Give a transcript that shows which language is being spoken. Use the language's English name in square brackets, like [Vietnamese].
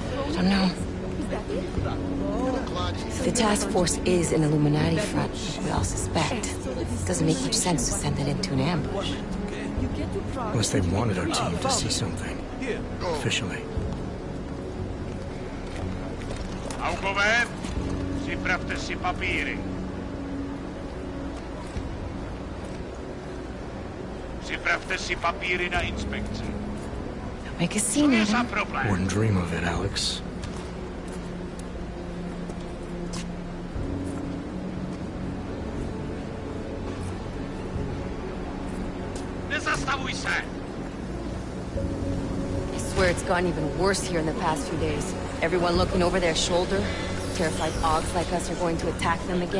[English] I don't know. If the task force is an Illuminati front, we all suspect, it doesn't make much sense to send it into an ambush. Unless they wanted our team to see something. Officially. [Czech] Augové, připravte si papíry. Připravte si papíry na inspekci. [English] Don't make a scene, Adam. Wouldn't dream of it, Alex. [Czech] Nezastavuj se! [English] I swear it's gotten even worse here in the past few days. Everyone looking over their shoulder. Terrified Augs like us are going to attack them again.